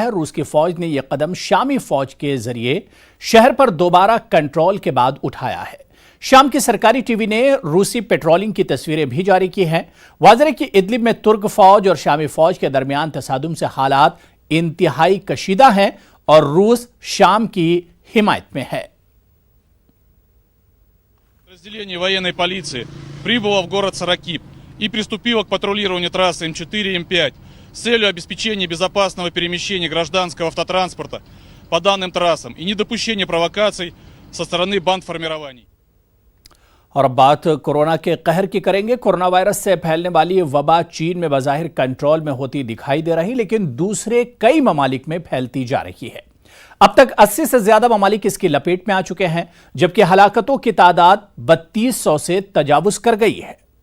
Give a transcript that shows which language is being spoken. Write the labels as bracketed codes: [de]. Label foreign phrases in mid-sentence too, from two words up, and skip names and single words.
[ur] روس کی فوج نے یہ قدم شامی فوج کے ذریعے شہر پر دوبارہ کنٹرول کے بعد اٹھایا ہے. شام کی سرکاری ٹی وی نے روسی پیٹرولنگ کی تصویریں بھی جاری کی ہیں. واضح ہے کہ ادلب میں ترک فوج اور شامی فوج کے درمیان تصادم سے حالات انتہائی کشیدہ ہیں اور روس شام کی حمایت میں ہے. [ru] Подразделение военной полиции прибыло в город Саракип и приступило к патрулированию трассы М4 и М5 с целью обеспечения безопасного перемещения гражданского автотранспорта по данным трассам и недопущения провокаций со стороны бандформирований. [ur] اور اب بات کورونا کے قہر کی کریں گے. کورونا وائرس سے پھیلنے والی وبا چین میں بظاہر کنٹرول میں ہوتی دکھائی دے رہی، لیکن دوسرے کئی ممالک میں پھیلتی جا رہی ہے. اب تک 80 سے زیادہ ممالک اس کی لپیٹ میں آ چکے ہیں، جبکہ ہلاکتوں کی تعداد 3200 سے تجاوز کر گئی ہے.